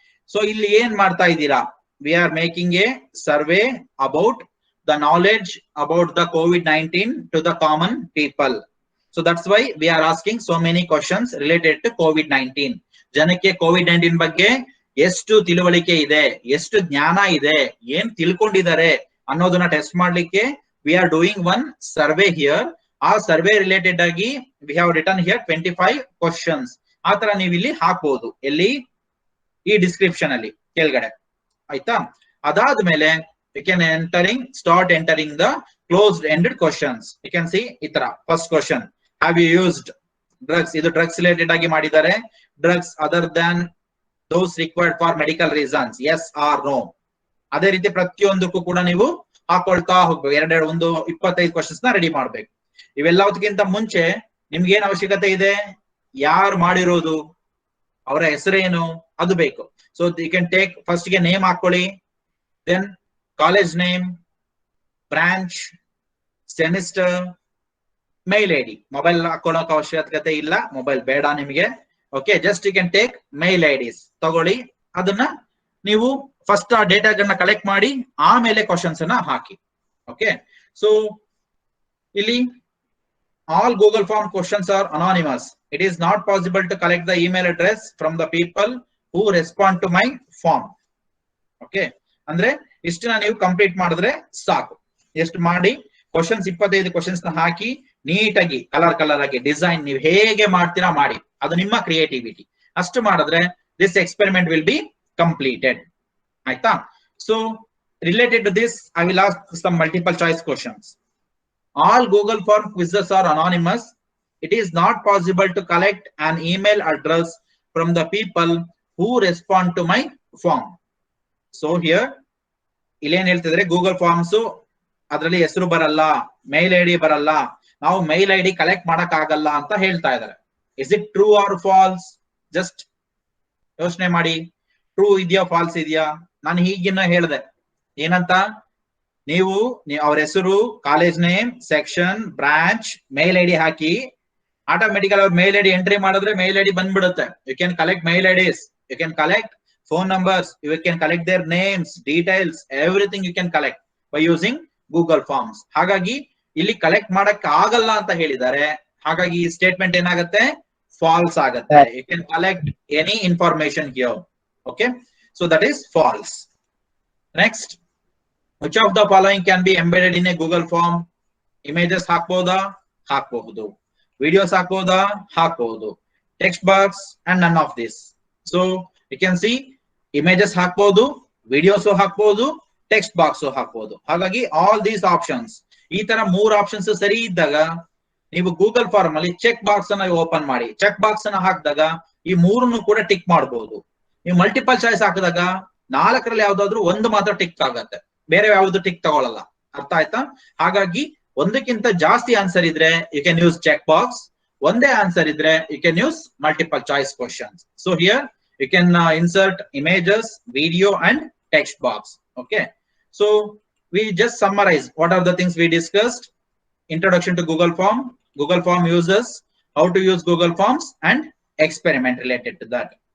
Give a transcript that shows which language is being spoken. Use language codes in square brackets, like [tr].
[kn] So ಇಲ್ಲಿ ಏನ್ ಮಾಡ್ತಾ ಇದ್ದೀರಾ? [en] We are making a survey about the knowledge about the COVID-19 to the common people. So that's why we are asking so many questions related to COVID-19. [kn] ಜನಕ್ಕೆ COVID-19 ಬಗ್ಗೆ ಎಷ್ಟು ತಿಳುವಳಿಕೆ ಇದೆ, ಎಷ್ಟು ಜ್ಞಾನ ಇದೆ, ಏನ್ ತಿಳ್ಕೊಂಡಿದ್ದಾರೆ ಅನ್ನೋದನ್ನ ಟೆಸ್ಟ್ ಮಾಡ್ಲಿಕ್ಕೆ [en] we are doing one survey here. [kn] ಆ ಸರ್ವೆ ರಿಲೇಟೆಡ್ ಆಗಿ [en] we have written here 25 questions. [kn] ಆ ತರ ನೀವು ಇಲ್ಲಿ ಹಾಕಬಹುದು, ಎಲ್ಲಿ, ಈ ಡಿಸ್ಕ್ರಿಪ್ಷನ್ ಅಲ್ಲಿ ಕೆಳಗಡೆ. ಆಯ್ತಾ. [en] ಅದಾದ್ಮೇಲೆ you can start entering the closed ended questions. You can see [kn] ಈ ತರ. [en] First question, have you used drugs? [kn] ಇದು ಡ್ರಗ್ಸ್ ರಿಲೇಟೆಡ್ ಆಗಿ ಮಾಡಿದ್ದಾರೆ. [en] drugs other than those required for medical reasons, yes or no. [kn] ಅದೇ ರೀತಿ ಪ್ರತಿಯೊಂದಕ್ಕೂ ಕೂಡ ನೀವು ಹಾಕೊಳ್ತಾ ಹೋಗ್ಬೇಕು. ಒಂದು 25 ಕ್ವಶನ್ಸ್ ನ ರೆಡಿ ಮಾಡ್ಬೇಕು. ಇವೆಲ್ಲದಕ್ಕಿಂತ ಮುಂಚೆ ನಿಮ್ಗೆ ಏನ್ ಅವಶ್ಯಕತೆ ಇದೆ, ಯಾರು ಮಾಡಿರೋದು, ಅವರ ಹೆಸರೇನು, ಅದು ಬೇಕು. [en] So you can take first ಗೆ name ಹಾಕೊಳ್ಳಿ, then college name, branch, semester, mail ID. [kn] ಮೊಬೈಲ್ ಹಾಕೊಳ್ಳೋಕೆ ಅವಶ್ಯಕತೆ ಇಲ್ಲ, ಮೊಬೈಲ್ ಬೇಡ ನಿಮಗೆ. Okay, [en] just you can take mail IDs [kn] ತಗೊಳ್ಳಿ. ಅದನ್ನ ನೀವು ಫಸ್ಟ್ ಆ ಡೇಟಾಗಳನ್ನ ಕಲೆಕ್ಟ್ ಮಾಡಿ ಆಮೇಲೆ ಕ್ವಶನ್ಸ್ ಅನ್ನ ಹಾಕಿ. [en] Okay, so ಇಲ್ಲಿ all Google form questions are anonymous. It is not possible to collect the email address from the people who respond to my form. [kn] Okay, ಅಂದ್ರೆ ಇಷ್ಟನ್ನ ನೀವು ಕಂಪ್ಲೀಟ್ ಮಾಡಿದ್ರೆ ಸಾಕು. ಎಷ್ಟು ಮಾಡಿ ಕ್ವಶನ್ಸ್ 25 ಕ್ವಶನ್ಸ್ ನ ಹಾಕಿ ನೀಟಾಗಿ ಕಲರ್ ಆಗಿ ಡಿಸೈನ್ ನೀವು ಹೇಗೆ ಮಾಡ್ತೀರಾ ಮಾಡಿ, ಅದು ನಿಮ್ಮ ಕ್ರಿಯೇಟಿವಿಟಿ. ಅಷ್ಟು ಮಾಡಿದ್ರೆ [en] This experiment will be completed. ಆಯ್ತಾ? So related to this I will ask some multiple choice questions. All Google form quizzes are anonymous. It is not possible to collect an email address from the people who respond to my form. [kn] So here ಇಲ್ಲೇನ್ ಹೇಳ್ತಿದ್ರೆ, Google forms ಅದರಲ್ಲಿ ಹೆಸರು ಬರಲ್ಲ, ಮೇಲ್ ID ಬರಲ್ಲ, ನಾವು ಮೇಲ್ ID collect ಮಾಡಕ್ ಆಗಲ್ಲ ಅಂತ ಹೇಳ್ತಾ ಇದಾರೆ. [en] Is it true or false? [kn] Just ಯೋಚನೆ ಮಾಡಿ, ಟ್ರೂ ಇದೆಯಾ ಫಾಲ್ಸ್ ಇದೆಯಾ? ನಾನು ಹೀಗಿನ್ನ ಹೇಳ್ದೆ ಏನಂತ, ನೀವು ಅವ್ರ ಹೆಸರು, ಕಾಲೇಜ್ ನೇಮ್, ಸೆಕ್ಷನ್, ಬ್ರಾಂಚ್, ಮೇಲ್ ಐಡಿ ಹಾಕಿ ಆಟೋಮೆಟಿಕಲ್ ಅವ್ರ ಮೇಲ್ ಐಡಿ ಎಂಟ್ರಿ ಮಾಡಿದ್ರೆ ಮೇಲ್ ಐಡಿ ಬಂದ್ಬಿಡುತ್ತೆ. [en] You can collect mail IDs, you can collect phone numbers, you can collect their names, details, everything you can collect by using Google Forms. [kn] ಹಾಗಾಗಿ ಇಲ್ಲಿ collect ಮಾಡಕ್ ಆಗಲ್ಲ ಅಂತ ಹೇಳಿದ್ದಾರೆ. ಹಾಗಾಗಿ ಈ ಸ್ಟೇಟ್ಮೆಂಟ್ ಏನಾಗುತ್ತೆ? ಫಾಲ್ಸ್ ಆಗುತ್ತೆ. [en] You can collect any information here. Okay, so that is false. Next, which of the following can be embedded in a Google Form? [kn] Images ಹಾಕಬಹುದಾ? ಹಾಕಬಹುದು. Videos ಹಾಕಬಹುದಾ? ಹಾಕಬಹುದು. [en] Text box and none of this. So you can see [kn] images ಹಾಕಬಹುದು, videos ಹಾಕಬಹುದು, text box ಹಾಕಬಹುದು. ಹಾಗಾಗಿ [en] all these options, [kn] ಈ ತರ 3 ಆಪ್ಷನ್ಸ್ ಸರಿ ಇದ್ದಾಗ ನೀವು ಗೂಗಲ್ ಫಾರ್ಮ್ ಅಲ್ಲಿ ಚೆಕ್ ಬಾಕ್ಸ್ ಅನ್ನ ಓಪನ್ ಮಾಡಿ, ಚೆಕ್ ಬಾಕ್ಸ್ ಅನ್ನ ಹಾಕಿದಾಗ ಈ 3 ಕೂಡ ಟಿಕ್ ಮಾಡಬಹುದು. ನೀವು ಮಲ್ಟಿಪಲ್ ಚಾಯ್ಸ್ ಹಾಕಿದಾಗ 4ರಲ್ಲಿ ಯಾವ್ದಾದ್ರು ಒಂದು ಮಾತ್ರ ಟಿಕ್ ಆಗತ್ತೆ, ಬೇರೆ ಯಾವ್ದು ಟಿಕ್ ತಗೊಳ್ಳಲ್ಲ. ಅರ್ಥ ಆಯ್ತಾ? ಹಾಗಾಗಿ ಒಂದಕ್ಕಿಂತ ಜಾಸ್ತಿ ಆನ್ಸರ್ ಇದ್ರೆ [en] you can use check box, [kn] ಒಂದೇ ಆನ್ಸರ್ ಇದ್ರೆ [en] You can use multiple choice questions. So here you can insert images, video and text box. Okay, so we just summarize what are the things we discussed. Introduction to Google Form, Google Form users, how to use Google Forms, and experiment related to that.